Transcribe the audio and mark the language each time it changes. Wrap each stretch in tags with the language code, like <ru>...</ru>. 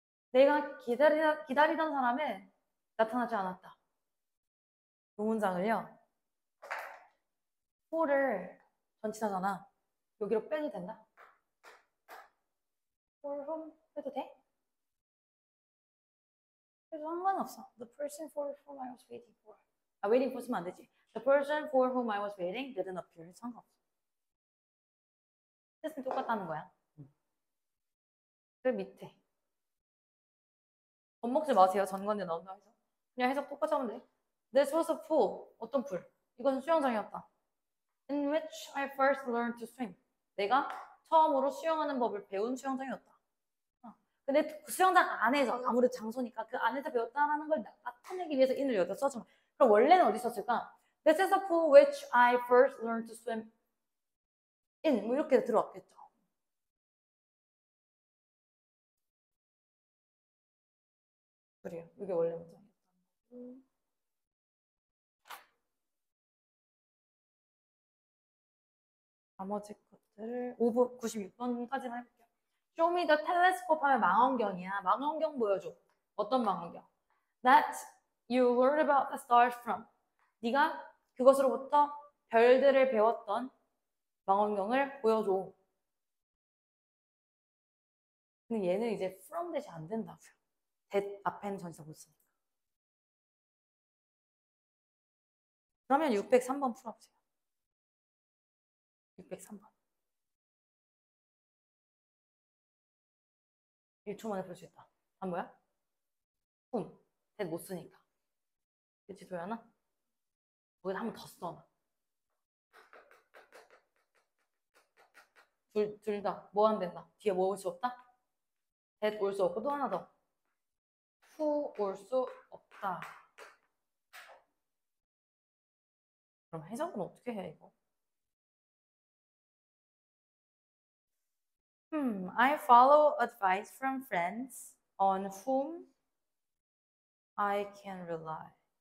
<ko>내가 기다리던 사람은 나타나지 않았다. 이 문장을요. for를 전치사잖아. 여기로 빼도 된다. for whom 해도 돼? 그래서 상관없어.</ko> <en>The person for whom I was waiting for.</en> <ko>waiting for 쓰면 안 되지.</ko> <en>The person for whom I was waiting didn't appear.</en> <ko>상관없어. 뜻은 똑같다는 거야. 그 밑에. 겁먹지 마세요. 전관대 나온다 해서. 그냥 해석 똑같이 하면 돼.</ko> <en>This was a pool.</en> <ko>어떤 풀? 이것은 수영장이었다.</ko> <en>In which I first learned to swim.</en> <ko>내가 처음으로 수영하는 법을 배운 수영장이었다. 근데 그 수영장 안에서 아무래도 장소니까 그 안에서 배웠다라는 걸 나타내기 위해서 in을 여기다 써준 거야. 그럼 원래는 어디 썼을까?</ko> <en>This is a pool which I first learned to swim in.</en> <ko>뭐 이렇게 들어왔겠죠. 그래요. 이게 원래 문장이었다. 나머지 것들을 5분 96번까지만 해볼게요.</ko> <en>Show me the telescope</en> <ko>하면 망원경이야. 망원경 보여줘. 어떤 망원경?</ko> <en>That you learned about the stars from.</en> <ko>네가 그것으로부터 별들을 배웠던 망원경을 보여줘. 근데 얘는 이제 from 대신 안 된다고요. that 앞에는 전치사 못 쓰니까. 그러면 603번 풀어보세요. 603번. 1초 만에 풀 수 있다. 뭐야? that 못 쓰니까. 그치 도연아? 거기다 한 번 더 써. 둘 다 뭐 안 된다. 뒤에 뭐 올 수 없다? that 올 수 없고 또 하나 더. who 올 수 없다. 그럼 해석은 어떻게 해 이거?</ko> <en>I follow advice from friends on whom I can rely.</en>